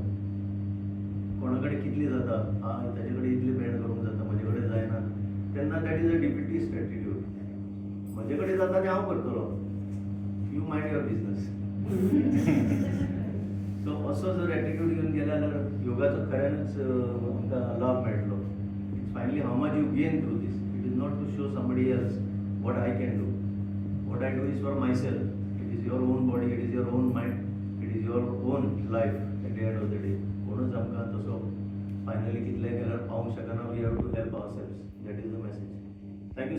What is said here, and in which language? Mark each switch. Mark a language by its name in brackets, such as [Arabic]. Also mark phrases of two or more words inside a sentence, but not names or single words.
[Konkani] कोणा कडेन कितली जाता, ताजे कडेन इतली पेड करूंक जाता, म्हजे कडेन जायना, तेन्ना [English] that is a defeatist attitude. [Konkani] म्हजे कडेन जाता तें हांव करतलो. [English] You mind your business. [Konkani] सो असो जर एटिट्यूड घेवन गेले जाल्यार योगाचो खऱ्यानच आमकां लाभ मेळटलो. [English] It's finally how much you gain through these. It is not to show somebody else what I can do. What I do is for myself. It is your own body, it is your own mind, it is your own life at the end of the day. [Konkani] कोणूच आमकां तसो फायनली कितले केल्यार पावूंक शकना. [English] We have to help ourselves. That is the message. Thank you sir.